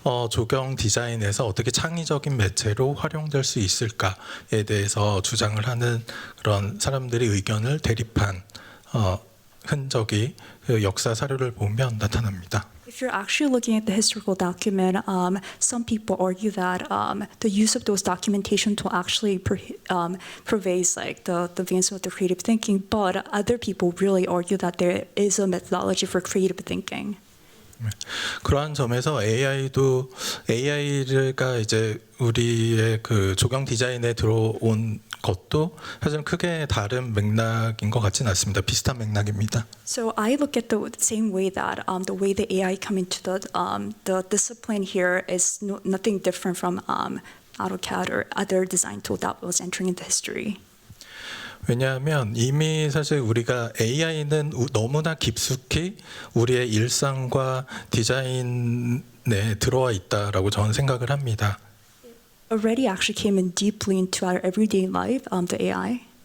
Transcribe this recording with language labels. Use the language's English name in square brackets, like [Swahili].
[Korean] 조경 디자인에서 어떻게 창의적인 매체로 활용될 수 있을까에 대해서 주장을 하는 그런 사람들의 의견을 대립한 흔적이 그 역사 사료를 보면 나타납니다. [English] If you're actually looking at the historical document, some people argue that the use of those documentation tool actually pervades like the advancement of creative thinking, but other people really argue that there is a methodology for creative thinking. [Korean] 그러한 점에서 AI가 이제 우리의 그 조경 디자인에 들어온 것도 사실 크게 다른 맥락인 것 같지는 않습니다. 비슷한 맥락입니다. [English] So I look at the same way that the way the AI come into the discipline here is nothing different from AutoCAD or other design tool that was entering into history. [Korean] 왜냐하면 이미 사실 우리가 AI는 너무나 깊숙이 우리의 일상과 디자인에 들어와 있다라고 저는 생각을 합니다. [English] Already actually came in deeply into our everyday life, the AI.